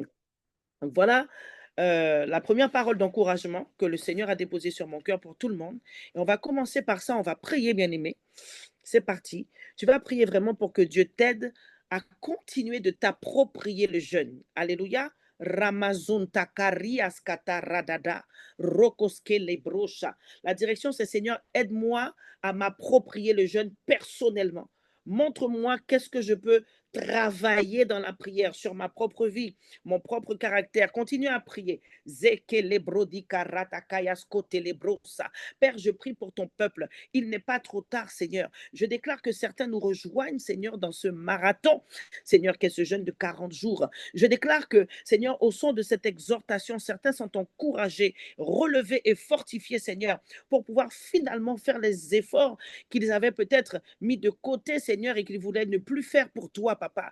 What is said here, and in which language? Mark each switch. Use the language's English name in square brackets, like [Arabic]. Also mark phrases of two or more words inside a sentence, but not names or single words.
[French] Donc voilà la première parole d'encouragement que le Seigneur a déposée sur mon cœur pour tout le monde. Et on va commencer par ça, on va prier, bien-aimé. C'est parti. Tu vas prier vraiment pour que Dieu t'aide à continuer de t'approprier le jeûne. Alléluia. Ramazon takari askata radada, rokoske lebrosha. La direction, c'est Seigneur, aide-moi à m'approprier le jeûne personnellement. Montre-moi qu'est-ce que je peux travailler dans la prière sur ma propre vie, mon propre caractère. Continue à prier. Zeke lebrodi karatakayas kote lebrosa. Père, je prie pour ton peuple. Il n'est pas trop tard, Seigneur. Je déclare que certains nous rejoignent, Seigneur, dans ce marathon, Seigneur, qu'est ce jeûne de 40 jours. Je déclare que, Seigneur, au son de cette exhortation, certains sont encouragés, relevés et fortifiés, Seigneur, pour pouvoir finalement faire les efforts qu'ils avaient peut-être mis de côté, Seigneur, et qu'ils voulaient ne plus faire pour toi, Papa.